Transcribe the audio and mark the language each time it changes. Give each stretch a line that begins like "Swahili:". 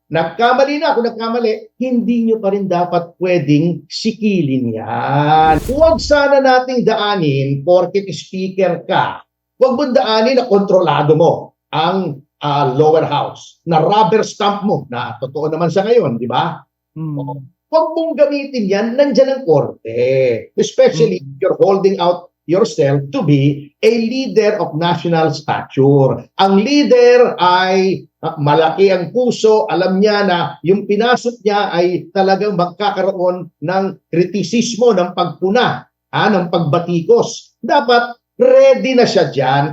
Filipino: Nagkamali na ako, hindi nyo pa rin dapat pwedeng sikilin yan. Huwag sana nating daanin, porket speaker ka, huwag mong daanin na kontrolado mo ang lower house, na rubber stamp mo, na totoo naman sa ngayon, di ba? Huwag mong gamitin yan, nandyan ang korte.
English: Especially if you're holding out yourself to be a leader of national stature.
Filipino: Ang leader ay malaki ang puso, alam niya na yung pinasok niya ay talagang magkakaroon ng kritisismo, ng pagpuna, ng pagbatikos. Dapat ready na siya dyan.